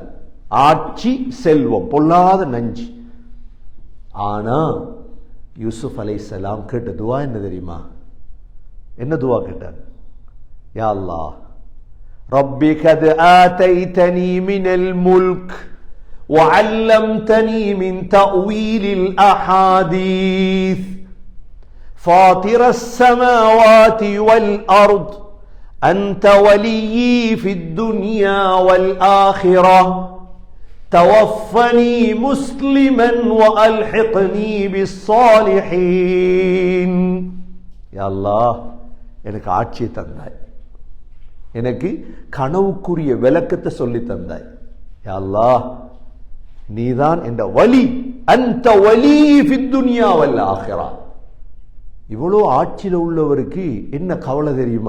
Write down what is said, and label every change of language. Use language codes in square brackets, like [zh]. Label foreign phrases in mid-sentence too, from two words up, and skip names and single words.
[ta] ஆட்சி செல்வம் பொல்லாத நஞ்சு. ஆனா யூசுப் அலைஹிஸ்ஸலாம் கேட்ட துவா என்ன தெரியுமா? என்ன துவா கேட்டார்? [ar] يا الله، رب قد آتيتني من الملك وعلمتني من تأويل الأحاديث فاطر السماوات والأرض أنت وليي في الدنيا والآخرة توفني مسلما وألحقني بالصالحين. يا الله, [ta] எனக்கு ஆட்சியை தந்தாய், எனக்கு கனவுக்குரிய விளக்கத்தை சொல்லி தந்தாய். [ar] يا الله, [ta] நீதான் என்ற வலி. [ar] அந்த ولي في الدنيا والآخرة. [ta] இவ்வளோ ஆட்சியில் உள்ளவருக்கு என்ன கவலை தெரியுமா?